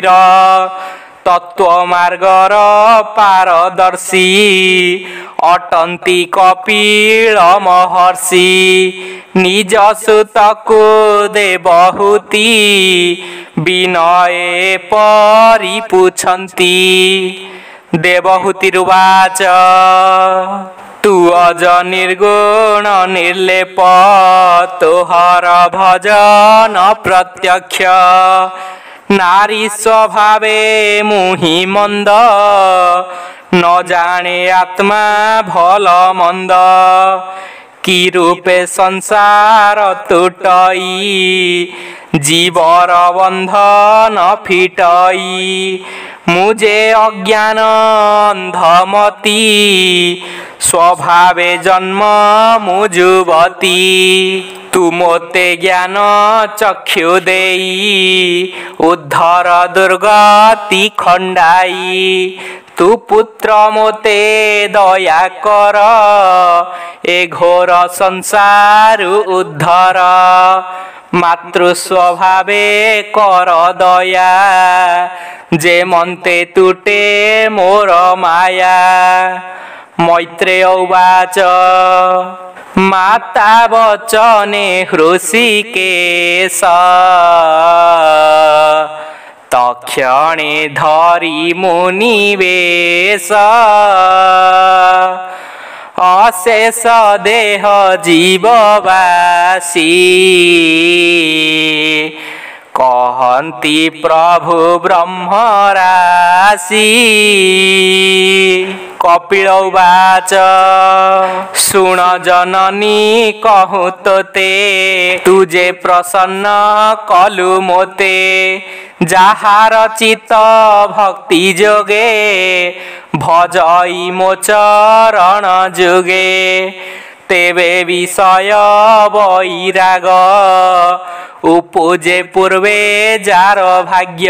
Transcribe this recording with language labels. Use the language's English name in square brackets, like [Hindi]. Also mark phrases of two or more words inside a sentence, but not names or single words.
[Odia] ତତ୍ତ୍ୱ ମାର୍ଗର ପାରଦର୍ଶୀ ଅଟନ୍ତି କପିଳ ମହର୍ଷି। ନିଜ ସୁତକୁ ଦେବହୂତି ବିନୟେ ପରିପୁଚ୍ଛନ୍ତି। ଦେବହୂତିରୁବାଚ ତୁ ଅଜ ନିର୍ଗୁଣ ନିର୍ଲେପ ତୋହର ଭଜନ ପ୍ରତ୍ୟକ୍ଷ। ନାରୀ ସ୍ୱଭାବେ ମୁହିଁ ମନ୍ଦ ନ ଜାଣେ ଆତ୍ମା ଭଲ ମନ୍ଦ। କି ରୂପେ ସଂସାର ତୁଟଇ ଜୀବର ବନ୍ଧନ ଫିଟଇ। ମୁହିଁ ଅଜ୍ଞାନ ଅନ୍ଧମତି ସ୍ୱଭାବେ ଜନ୍ମ ମୁଜୁବତୀ। ତୁ ମୋତେ ଜ୍ଞାନ ଚକ୍ଷୁ ଦେଇ ଉଦ୍ଧର ଦୁର୍ଗତି ଖଣ୍ଡାଇ। ତୁ ପୁତ୍ର ମୋତେ ଦୟା କର ଏ ଘୋର ସଂସାର ଉଦ୍ଧର। ମାତୃ ସ୍ୱଭାବେ କର ଦୟା ଯେ ମନ୍ତେ ତୁଟେ ମୋର ମାୟା। ମୈତ୍ରେୟ ଉବାଚ ମାତା ବଚନେ ହୃଷୀକେଶ ତକ୍ଷଣେ ଧରି ମୁନିବେଶ। ଅଶେଷ ଦେହ ଜୀବବାସୀ କହନ୍ତି ପ୍ରଭୁ ବ୍ରହ୍ମ ରାଶି। କପିଳ ଉବାଚ ଶୁଣ ଜନନୀ କହୁ ତୋତେ ତୁଝେ ପ୍ରସନ୍ନ କଲୁ ମୋତେ। ଯାହାର ଚିତ୍ତ ଭକ୍ତି ଯୋଗେ ଭଜଇ ମୋ ଚରଣ ଯୁଗେ। ତେବେ ବିଷୟ ବୈରାଗ ଉପଜେ ପୂର୍ବେ ଯାର ଭାଗ୍ୟ।